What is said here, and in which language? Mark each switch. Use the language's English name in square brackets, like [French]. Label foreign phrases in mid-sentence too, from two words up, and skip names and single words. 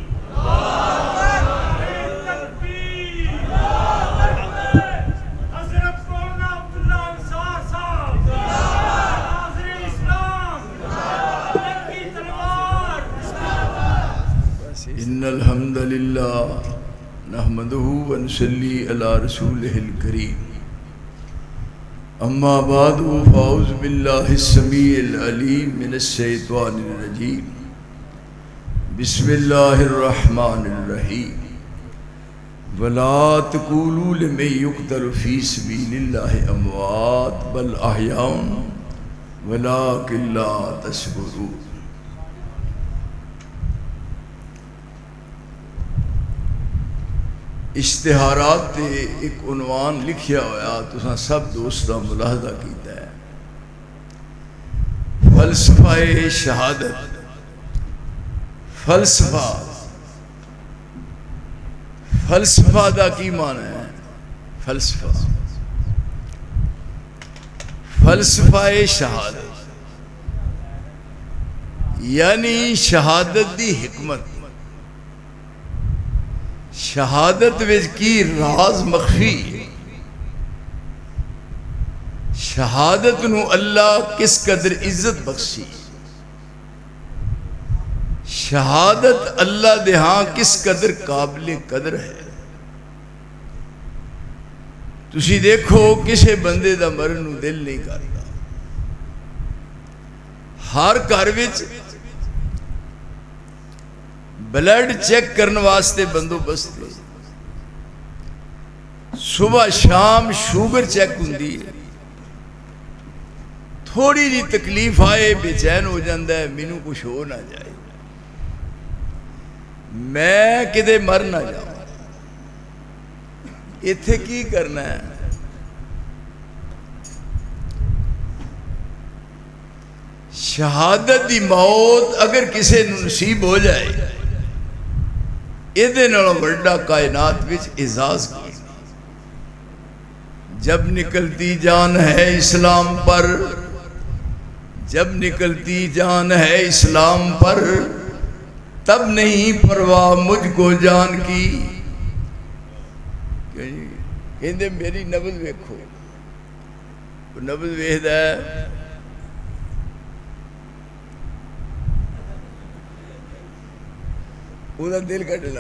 [Arabic] ان الحمد للہ نحمدہ ونصلی علی رسولہ الکریم، اما بعد فاعوذ باللہ السمیع العلیم من الشیطان الرجیم، بسم اللہ الرحمن الرحیم۔ ولا تقولوا لمن يقتل في سبيل الله اموات بل احیاء ولكن لا تشعرون۔ [Punjabi] اشتہارات تے ایک عنوان لکھیا ہویا تساں سب دوستاں ملاحظہ کیتا ہے، فلسفہ شہادت۔ فلسفہ دا کی معنی ہے؟ فلسفہ شہادت یعنی شہادت دی حکمت، شہادت وچ کی راز مخفی ہے، شہادت نو اللہ کس قدر عزت بخشی، شہادت اللہ دے ہاں کس قدر قابل قدر ہے۔ تسی دیکھو کسے بندے دا مرن نو دل نہیں کرتا، ہر گھر وچ [English] blood check [Punjabi] کرنے واسطے بندوبست ہے، صبح شام شوگر چیک ہوندی ہے، تھوڑی جی تکلیف آئے بے چین ہو جاندہ ہے مینوں کچھ ہو نہ جائے، میں کدے مر نہ جاؤں، ایتھے کی کرنا ہے؟ شہادت دی موت اگر کسے نصیب ہو جائے ایدے نالوں بڑا کائنات وچ اعزاز کی۔ [Urdu] جب نکلتی جان ہے اسلام پر، جب نکلتی جان ہے اسلام پر، تب نہیں پرواہ مجھ کو جان کی۔ [Punjabi] کہندے میری نبض ویکھو، نبض ویکھدا ہے پورا دل کا ڈلا۔